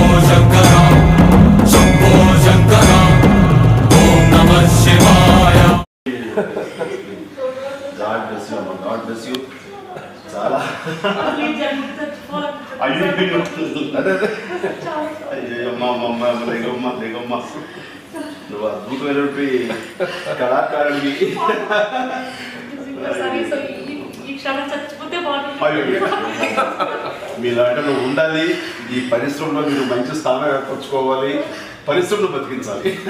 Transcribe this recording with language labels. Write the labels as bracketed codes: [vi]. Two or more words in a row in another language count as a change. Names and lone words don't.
[te] శంకర శంభో శంకర ఓం నమః శివాయ. [en] God bless you, God bless you. [te] చాలా అయ్యో లేగమ్మ నువ్వు అద్భుతమైనటువంటి కళాకారుడివి. మీలాంటి నువ్వు ఉండాలి, ఈ పరిశ్రమలో మీరు మంచి స్థానం ఏర్పరచుకోవాలి, పరిశ్రమను బతికించాలి.